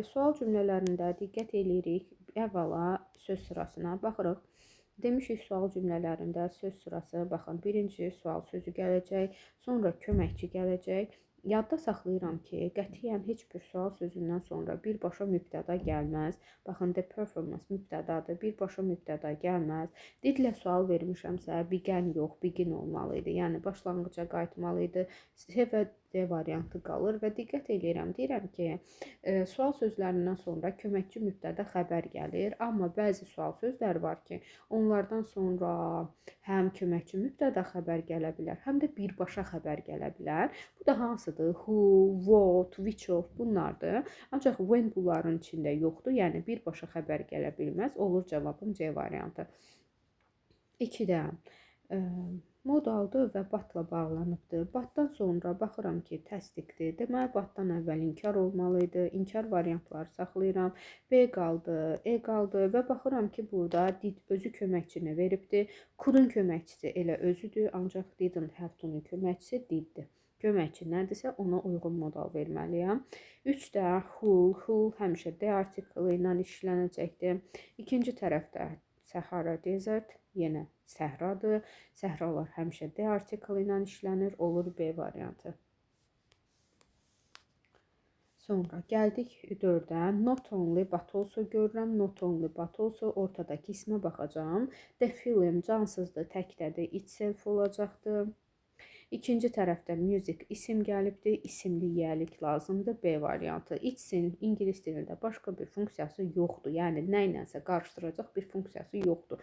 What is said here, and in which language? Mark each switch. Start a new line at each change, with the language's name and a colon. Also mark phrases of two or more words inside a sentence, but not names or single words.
Azerbaijani: Sual cümlələrində diqqət edirik. Əvvəla söz sırasına baxırıq. Demişik sual cümlələrində söz sırası, baxın, birinci sual sözü gələcək, sonra köməkçi gələcək. Yadda saxlayıram ki, qətiyyən heç bir sual sözündən sonra birbaşa mübtəda gəlməz. Baxın,
English: the performance
Azerbaijani: mübtədadır, birbaşa mübtəda gəlməz. Didlə sual vermişəmsə, began yox, begin olmalı idi. Yəni, başlanğıca qayıtmalı idi. C və D variantı qalır və diqqət edirəm, deyirəm ki, sual sözlərindən sonra köməkçi mübtəda xəbər gəlir, amma bəzi sual sözləri var ki, onlardan sonra həm köməkçi mübtəda xəbər gələ bilər, həm də birbaşa xəbər gələ bilər. Bu da hansıdır?
English: Who, what, which of bunlardır.
Azerbaijani: Ancaq when bunların içində yoxdur, yəni birbaşa xəbər gələ bilməz. Olur cavabım C variantı. 2-də modaldır və batla bağlanıbdır. Batdan sonra baxıram ki, təsdiqdir. Deməli, batdan əvvəl inkar olmalı idi. İnkar variantları saxlayıram. B qaldı, E qaldı və baxıram ki, burada did özü köməkçini veribdir. Could-un köməkçisi elə özüdür, ancaq
English: didn't have to-nun
Azerbaijani: köməkçisi diddir. Köməkçi nədirsə, ona uyğun modal verməliyəm. 3-də who həmişə D artiklı ilə işlənəcəkdir. İkinci tərəfdə Sahara Desert, yenə səhradır. Səhralar həmişə D artiklı ilə işlənir, olur B variantı. Sonra gəldik 4-də.
English: Not only but also görürəm. Not only but also
Azerbaijani: ortadakı ismə baxacağım.
English: The film
Azerbaijani: cansızdır, təkdədir, itself olacaqdır. İkinci tərəfdə music isim gəlibdir, isimli yiyəlik lazımdır, B variantı. Itsin ingilis dilində başqa bir funksiyası yoxdur, yəni nə ilənsə qarışdıracaq bir funksiyası yoxdur.